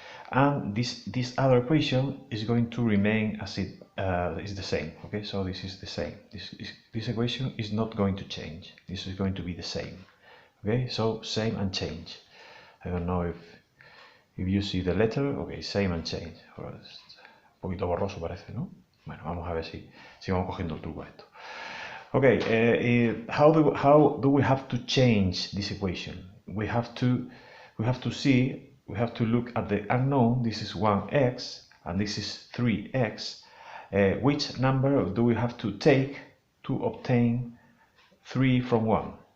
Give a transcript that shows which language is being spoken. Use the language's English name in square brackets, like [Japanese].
[English] And this other equation is going to remain as it is the same. Okay, so this is the same. This equation is not going to change. This is going to be the same. Okay, so same and change. I don't know if you see the letter. Okay, same and change. [Spanish] Un poquito borroso parece, ¿no? Bueno, vamos a ver si vamos cogiendo el truco a esto. [English] Okay, how do we have to change this equation? We have to look at the unknown. This is 1x and this is 3x. Which number do we have to take to obtain 3 from 1?